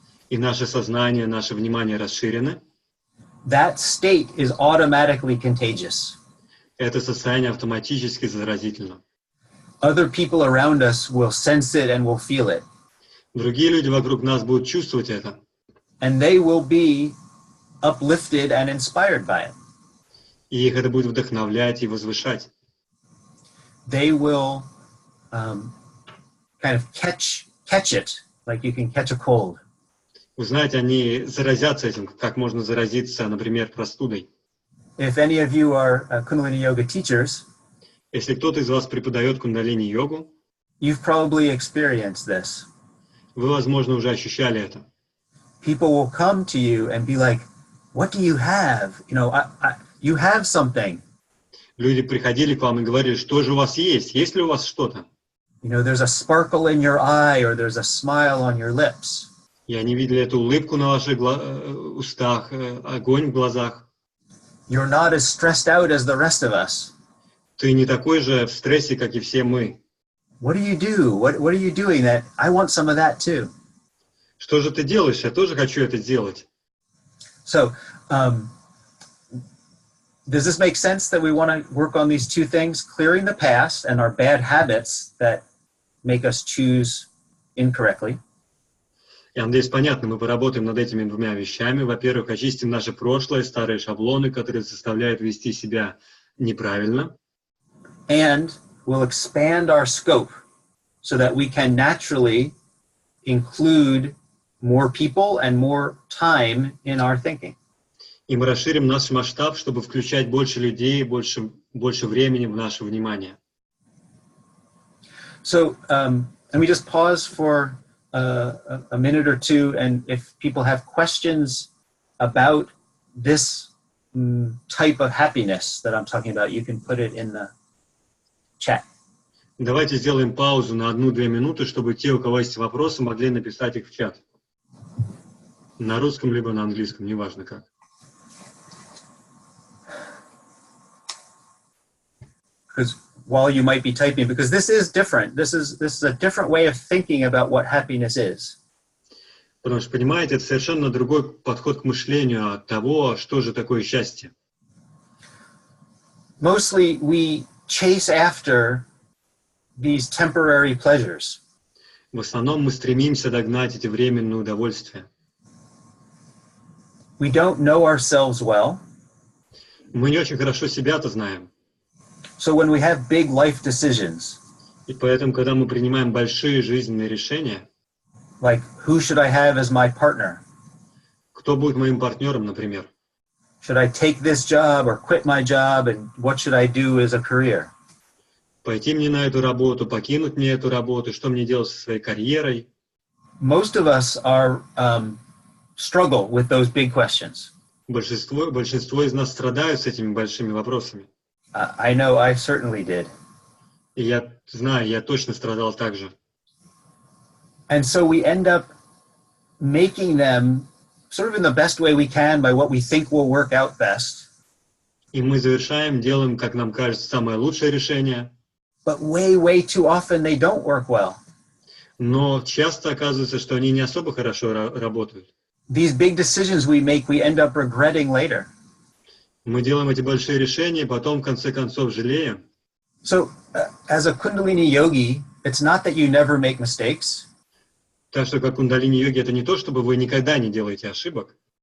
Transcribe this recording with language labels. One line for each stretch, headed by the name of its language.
Russian: и наше сознание, наше внимание расширены,
English: that state is automatically contagious.
Russian: это состояние автоматически заразительно.
English: Other people around us will sense it and will feel it.
Russian: Другие люди вокруг нас будут чувствовать это,
English: And they will be uplifted and inspired by it.
Russian: и их это будет вдохновлять и возвышать.
English: They will kind of catch it, like you can catch a cold.
Russian: Вы знаете, они заразятся этим, как можно заразиться, например, простудой.
English: If any of you are Kundalini Yoga teachers,
Russian: Если кто-то из вас преподает кундалини-йогу,
English: you've probably experienced this.
Russian: вы, возможно, уже ощущали это.
English: People will come to you and be like, what do you have? You have something.
Russian: Люди приходили к вам и говорили, что же у вас есть? Есть ли у вас что-то?
English: There's a sparkle in your eye or there's a smile on your lips.
Russian: И они видели эту улыбку на ваших устах, огонь в глазах.
English: You're not as stressed out as the rest of us.
Russian: Ты не такой же в стрессе, как и все мы.
English: What do you do? What are you doing that? I want some of that too.
Russian: Что же ты делаешь? Я тоже хочу это делать.
English: So, does this make sense that we want to work on these two things? Clearing the past and our bad habits that make us choose incorrectly.
Russian: Я надеюсь, понятно, мы поработаем над этими двумя вещами. Во-первых, очистим наше прошлое, старые шаблоны, которые заставляют вести себя неправильно.
English: And we'll expand our scope so that we can naturally include more people and more time in our thinking.
Russian: И мы расширим наш масштаб, чтобы включать больше людей, больше времени в наше внимание.
English: So, let me just pause for a minute or two, and if people have questions about this type of happiness that I'm talking about, you can put it in the chat.
Russian: Давайте сделаем паузу на 1-2 минуты, чтобы те, у кого есть вопросы, могли написать их в чат. На русском, либо на английском, неважно как.
English: Because while you might be typing, because this is different. This is a different way of thinking about what happiness is.
Russian: Потому что, понимаете, это совершенно другой подход к мышлению от того, что же такое счастье.
English: Mostly we chase after these temporary pleasures.
Russian: В основном мы стремимся догнать эти временные удовольствия.
English: We don't know ourselves well.
Russian: Мы не очень хорошо себя-то знаем.
English: So when we have big life decisions,
Russian: И поэтому, когда мы принимаем большие жизненные решения,
English: like who should I have as my partner?
Russian: кто будет моим партнером, например?
English: Should I take this job or quit my job, and what should I do as a career?
Russian: Пойти мне на эту работу, покинуть мне эту работу, что мне делать со своей карьерой?
English: Most of us are struggle with those big questions.
Russian: Большинство из нас страдают с этими большими вопросами.
English: I know I certainly did.
Russian: И я знаю, я точно страдал так же.
English: And so we end up making them sort of in the best way we can by what we think will work out best.
Russian: И мы завершаем, делаем, как нам кажется, самое лучшее решение,
English: But way, way too often they don't work well.
Russian: но часто оказывается, что они не особо хорошо работают.
English: These big decisions we make, we end up regretting later.
Russian: Мы делаем эти большие решения, потом в конце концов жалеем.
English: So as a Kundalini yogi, it's not that you never make mistakes,
Russian: Так что как кундалини-йоги это не то, чтобы вы никогда не делаете ошибок,